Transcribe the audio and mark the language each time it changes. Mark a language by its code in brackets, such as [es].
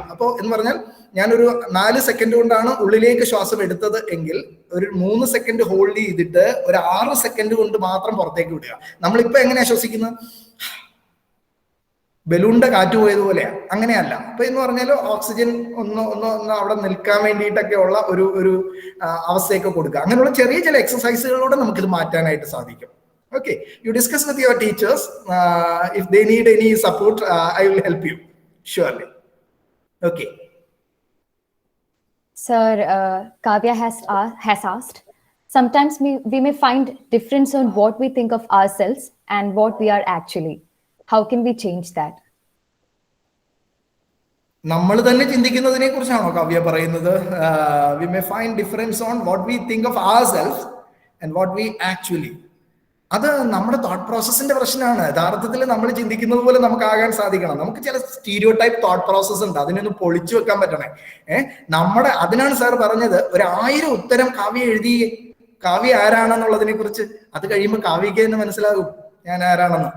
[ml] അപ്പോൾ എന്ന് പറഞ്ഞാൽ ഞാനൊരു 4 സെക്കൻഡ് കൊണ്ടാണ് ഉള്ളിലേക്ക് ശ്വാസം എടുത്തത് എങ്കിൽ ഒരു 3 സെക്കൻഡ് ഹോൾഡ് ചെയ്തിട്ട് ഒരു 6 സെക്കൻഡ് കൊണ്ട് മാത്രം പുറത്തേക്ക് വിടുക. നമ്മളിപ്പോ എങ്ങനെയാ ശ്വസിക്കുന്നത്? ബലൂണിന്റെ കാറ്റ് പോയതുപോലെയാണ്. അങ്ങനെയല്ല. അപ്പൊ എന്ന് പറഞ്ഞാൽ ഓക്സിജൻ ഒന്ന് അവിടെ നിൽക്കാൻ വേണ്ടിയിട്ടൊക്കെ ഉള്ള ഒരു അവസ്ഥയൊക്കെ കൊടുക്കുക. അങ്ങനെയുള്ള ചില എക്സസൈസുകളിലൂടെ നമുക്കിത് മാറ്റാനായിട്ട് സാധിക്കും. [en] Okay, you discuss with your teachers. If they need any support, I will help you surely. Okay. Sir, Kavya has asked, sometimes we may find difference on what we think of ourselves and what we are actually. How can we change that? [ml] നമ്മൾ തന്നെ ചിന്തിക്കുന്നതിനെ കുറിച്ചാണോ കാവ്യ പറയുന്നത്? [en] We may find difference on what we think of ourselves and what we actually. [ml] അത് നമ്മുടെ thought പ്രോസസ്സിന്റെ പ്രശ്നമാണ്. യഥാർത്ഥത്തിൽ നമ്മൾ ചിന്തിക്കുന്നത് പോലെ നമുക്ക് ആകാൻ സാധിക്കണം. നമുക്ക് ചില സ്റ്റീരിയോ ടൈപ്പ് തോട്ട് പ്രോസസ് ഉണ്ട്, അതിനൊന്ന് പൊളിച്ചു വെക്കാൻ പറ്റണേ. അതിനാണ് സാർ പറഞ്ഞത് 1000 ഉത്തരം കാവ്യ എഴുതി. കാവ്യ ആരാണെന്നുള്ളതിനെ കുറിച്ച് അത് കഴിയുമ്പോൾ കാവ്യക്ക് തന്നെ മനസ്സിലാകും ഞാൻ ആരാണെന്ന്.